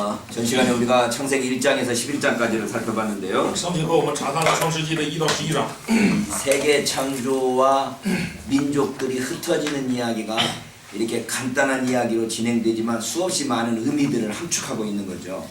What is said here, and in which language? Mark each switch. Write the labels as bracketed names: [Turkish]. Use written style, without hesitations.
[Korean] 전 시간에 우리가 창세기 1장에서 11장까지를 살펴봤는데요. [Chinese] 上节课我们查看了创世纪的1到11章。 [Korean] 세계 창조와 민족들이 흩어지는 이야기가 이렇게 간단한 이야기로 진행되지만 수없이 많은 의미들을 함축하고 있는 거죠.